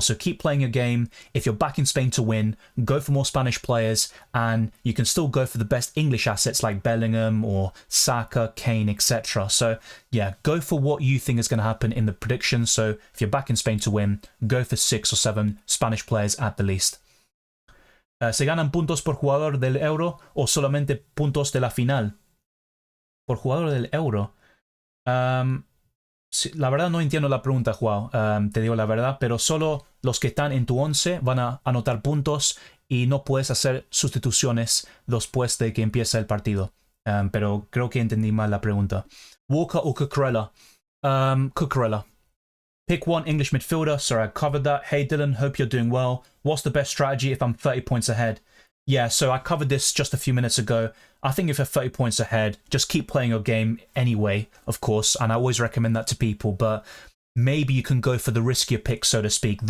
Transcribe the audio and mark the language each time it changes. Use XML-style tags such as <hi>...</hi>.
<en>So keep playing your game. If you're back in Spain to win, go for more Spanish players, and you can still go for the best English assets like Bellingham or Saka, Kane, etc. So yeah, go for what you think is going to happen in the predictions. So if you're back in Spain to win, go for 6 or 7 Spanish players at the least.</en> <es>¿Se ganan puntos por jugador del Euro o solamente puntos de la final? Por jugador del Euro. La verdad no entiendo la pregunta, Joao, te digo la verdad, pero solo los que están en tu 11 van a anotar puntos y no puedes hacer sustituciones después de que empiece el partido. Pero creo que entendí mal la pregunta.</es> <en>Walker or Cucurella? Cucurella. Pick one English midfielder. Sorry, I covered that. Hey Dylan, hope you're doing well. What's the best strategy if I'm 30 points ahead? Yeah, so I covered this just a few minutes ago. I think if you're 30 points ahead, just keep playing your game anyway, of course, and I always recommend that to people, but maybe you can go for the riskier picks, so to speak.</en>